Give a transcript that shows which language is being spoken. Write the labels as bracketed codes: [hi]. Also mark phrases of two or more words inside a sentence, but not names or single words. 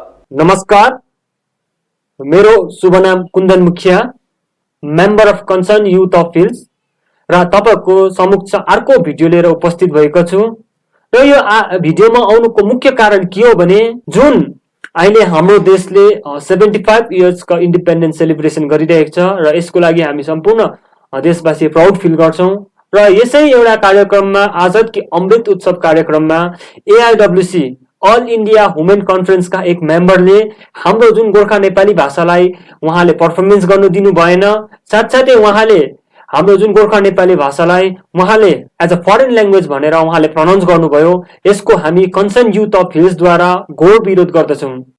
[ne] नमस्कार, मेरो शुभ नाम कुन्दन मुखिया, [en] member of [ne] कन्सर्न युथ अफ हिल्स र तपाईको समक्ष अर्को भिडियो लिएर उपस्थित भएको छु। र यो भिडियोमा आउनुको मुख्य कारण के हो भने जुन अहिले हाम्रो देशले 75 इयर्सको [en] independence celebration [ne] गरिरहेको छ र यसको लागि हामी सम्पूर्ण देशवासी [en] proud feel [ne] गर्छौं। र यसै एउटा कार्यक्रममा आजाद की अमृत उत्सव कार्यक्रममा एआईडब्ल्यूसी ऑल इंडिया वुमेन कन्फरेन्स का एक मेम्बरले हाम्रो जुन गोर्खा नेपाली भाषालाई उहाँले पर्फर्मेन्स गर्नु दिनु भएन, साथसाथै उहाँले हाम्रो जुन गोर्खा नेपाली भाषालाई उहाँले [en] as a foreign language [ne] भनेर उहाँले प्रनाउन्स गर्नुभयो। यसको हामी कन्सर्न युथ अफ हिल्स द्वारा घोर विरोध गर्दछौं।